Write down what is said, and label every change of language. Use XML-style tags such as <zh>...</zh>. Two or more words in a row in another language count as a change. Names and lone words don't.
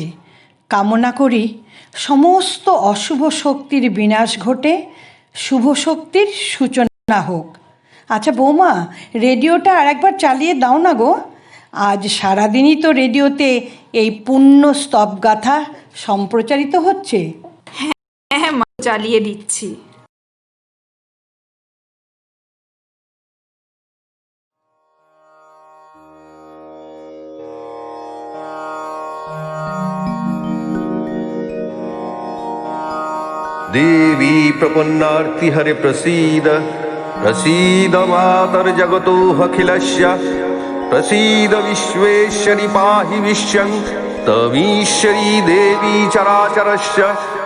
<bn>কামনা করি সমস্ত অশুভ শক্তির বিনাশ ঘটে শুভ শক্তির সূচনা হোক। আচ্ছা বৌমা, রেডিওটা আরেকবার চালিয়ে দাও না গো। আজ সারাদিনই তো রেডিওতে এই পুণ্য স্তবগাথা সম্প্রচারিত হচ্ছে। হ্যাঁ মা, চালিয়ে দিচ্ছি।</bn> <sa>देवी प्रपन्नार्तिहरे प्रसीद, प्रसीद मातर्जगतोऽखिलस्य, प्रसीद विश्वेश्वरि पाहि विश्वं, तमीश्वरी देवी चराचरस्य,</sa>